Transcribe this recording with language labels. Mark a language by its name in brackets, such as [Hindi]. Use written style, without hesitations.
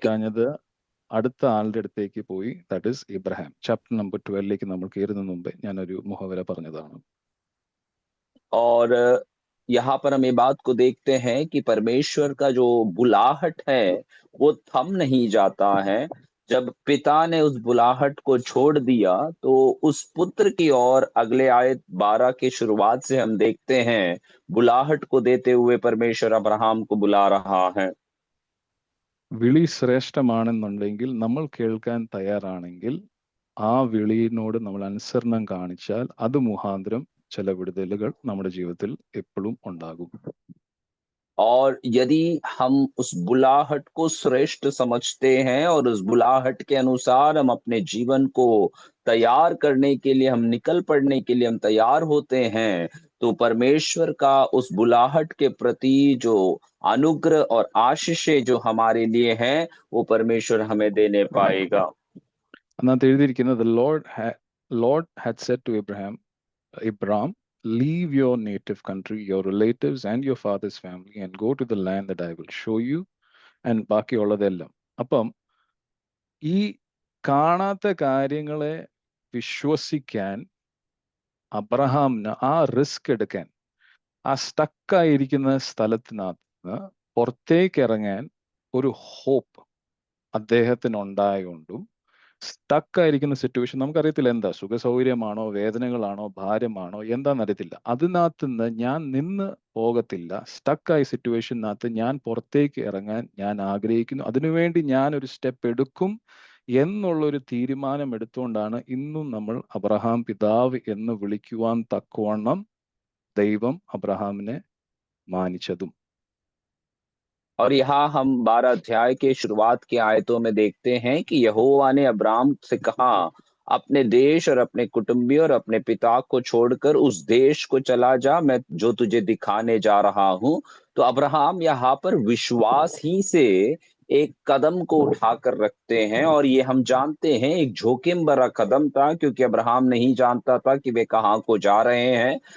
[Malayalam] പറ്റാഞ്ഞത് അടുത്ത ആളുടെ അടുത്തേക്ക് പോയി. [English] That is Ibrahim. [Malayalam] Chapter number 12 നമ്മൾ കയറുന്നതിന് മുമ്പേ ഞാനൊരു മുഖവര പറഞ്ഞതാണ്. [Hindi] और यहाँ पर हम ये बात को देखते हैं कि परमेश्वर का जो बुलाहट है वो थम नहीं जाता है। जब पिता ने उस बुलाहट को छोड़ दिया तो उस पुत्र की ओर अगले आयत 12 की शुरुआत से हम देखते हैं बुलाहट को देते हुए परमेश्वर अब्राहम को बुला रहा है। [Malayalam] വിളി ശ്രേഷ്ഠമാണെന്നുണ്ടെങ്കിൽ, നമ്മൾ കേൾക്കാൻ തയ്യാറാണെങ്കിൽ, ആ വിളിയോട് നമ്മൾ അനുസരണം കാണിച്ചാൽ അത് മുഖാന്തരം ചില വിടുതലുകൾ നമ്മുടെ ജീവിതത്തിൽ എപ്പോഴും ഉണ്ടാകും. [Hindi] और यदि हम उस बुलाहट को श्रेष्ठ समझते हैं और उस बुलाहट के अनुसार हम अपने जीवन को तैयार करने के लिए, हम निकल पड़ने के लिए हम तैयार होते हैं, तो परमेश्वर का उस बुलाहट के प्रति जो अनुग्रह और आशीषें जो हमारे लिए हैं वो परमेश्वर हमें देने पाएगा। [Malayalam] അതിനകത്ത് എഴുതിയിരിക്കുന്നത്, [English] lord had said to Abraham, leave your native country, your relatives and your father's family and go to the land that I will show you, and [Malayalam] ബാക്കിയുള്ളതെല്ലാം. അപ്പം ഈ കാണാത്ത കാര്യങ്ങളെ വിശ്വസിക്കാൻ അബ്രഹാമിന് ആ റിസ്ക് എടുക്കാൻ, ആ സ്റ്റക്കായിരിക്കുന്ന സ്ഥലത്തിനകത്ത് പുറത്തേക്ക് ഇറങ്ങാൻ ഒരു ഹോപ്പ് അദ്ദേഹത്തിന് ഉണ്ടായതുകൊണ്ടും, സ്റ്റക്കായിരിക്കുന്ന സിറ്റുവേഷൻ നമുക്കറിയത്തില്ല, എന്താ സുഖ സൗകര്യമാണോ, വേദനകളാണോ, ഭാരമാണോ, എന്താണെന്ന് അറിയത്തില്ല. അതിനകത്ത് നിന്ന് ഞാൻ നിന്ന് പോകത്തില്ല. സ്റ്റക്കായ സിറ്റുവേഷനകത്ത് ഞാൻ പുറത്തേക്ക് ഇറങ്ങാൻ ഞാൻ ആഗ്രഹിക്കുന്നു, അതിനുവേണ്ടി ഞാൻ ഒരു സ്റ്റെപ്പ് എടുക്കും എന്നുള്ളൊരു തീരുമാനം എടുത്തുകൊണ്ടാണ് ഇന്നും നമ്മൾ അബ്രഹാം പിതാവ് എന്ന് വിളിക്കുവാൻ തക്കവണ്ണം ദൈവം അബ്രഹാമിനെ മാനിച്ചതും. [Hindi] और यहाँ हम 12 अध्याय के शुरुआत के आयतों में देखते हैं कि यहोवा ने अब्राम से कहा, अपने देश और अपने कुटुंबियों और अपने पिता को छोड़कर उस देश को चला जा, मैं जो तुझे दिखाने जा रहा हूँ। तो अब्राहम यहाँ पर विश्वास ही से एक कदम को उठाकर रखते हैं, और ये हम जानते हैं एक जोखिम भरा कदम था, क्योंकि अब्राहम नहीं जानता था कि वे कहाँ को जा रहे हैं।